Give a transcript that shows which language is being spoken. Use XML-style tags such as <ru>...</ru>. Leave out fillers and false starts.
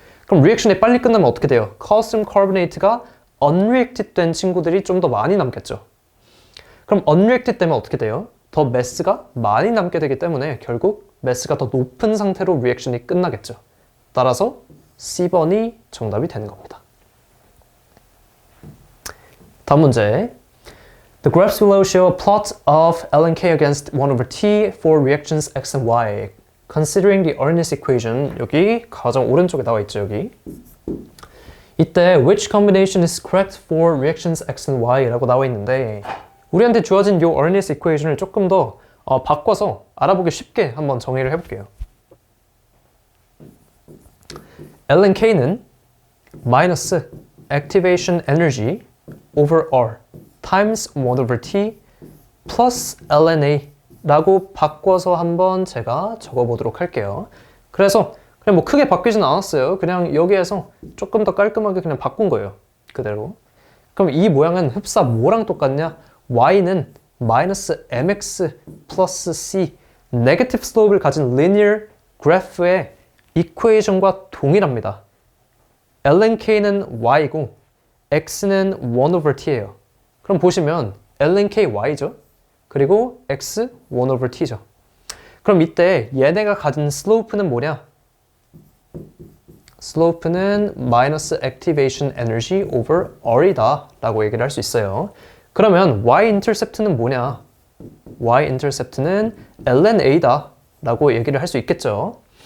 <ko>그럼 리액션이 빨리 끝나면 어떻게 돼요? calcium carbonate가 unreacted 된 친구들이 좀 더 많이 남겠죠. 그럼 unreacted 되면 어떻게 돼요? 더 mass가 많이 남게 되기 때문에 결국 mass가 더 높은 상태로 리액션이 끝나겠죠. 따라서 C번이 정답이 되는 겁니다. 다음 문제.</ko> <en>The graphs below show a plot of ln k against 1 over t for reactions x and y. Considering the Arrhenius equation,</en> <ko>여기 가장 오른쪽에 나와 있죠, 여기. 이때</ko> <en>which combination is correct for reactions x and y</en> <ko>라고 나와 있는데 우리한테 주어진 이 Arrhenius equation을 조금 더 바꿔서 알아보기 쉽게 한번 정의를 해볼게요.</ko> <en>ln k는 마이너스 activation energy over r times 1 over t plus ln a</en> <ko>라고 바꿔서 한번 제가 적어보도록 할게요. 그래서 그냥 크게 바뀌진 않았어요. 그냥 여기에서 조금 더 깔끔하게 그냥 바꾼 거예요. 그대로. 그럼 이 모양은 흡사 뭐랑 똑같냐? y는 마이너스 mx 플러스 c 네거티브 슬로프를 가진 linear 그래프의 이퀘이션과 동일합니다. ln k는 y고 x는 1 over t예요. 그럼 보시면 ln k y죠. 그리고 x 1 over t죠. 그럼 이때 얘네가 가진 슬로프는 뭐냐? 슬로프는 마이너스 activation energy over r이다 라고 얘기를 할 수 있어요. 그러면 y-intercept는 뭐냐? y-intercept는 ln a다 라고 얘기를 할 수 있겠죠.</ko>